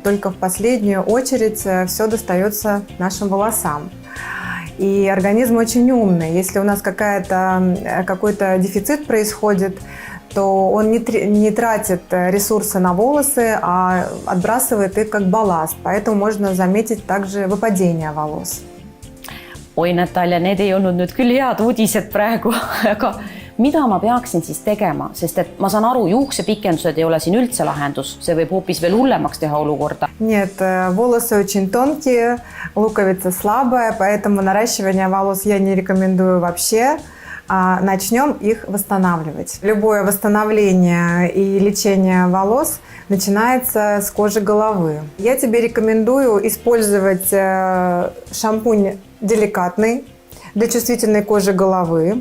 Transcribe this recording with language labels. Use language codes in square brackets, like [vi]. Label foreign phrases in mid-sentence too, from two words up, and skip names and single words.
[ru] Только в последнюю очередь все достается нашим волосам. И организм очень умный. Если у нас какой-то дефицит происходит, то он не тратит ресурсы на волосы, а отбрасывает их как балласт. Поэтому можно заметить также выпадение волос. [et] Oi, Natalja, need ei olnud nüüd küll head uudised praegu, aga mida ma peaksin siis tegema? Sest et ma saan aru, juuksepikendused ei ole siin üldse lahendus. See võib hoopis veel hullemaks teha olukorda. [ru] Нет, волосы очень тонкие, луковица слабая, поэтому наращивание волос я не рекомендую вообще. Начнем их восстанавливать. Любое восстановление и лечение волос начинается с кожи головы. Я тебе рекомендую использовать шампунь деликатный для чувствительной кожи головы.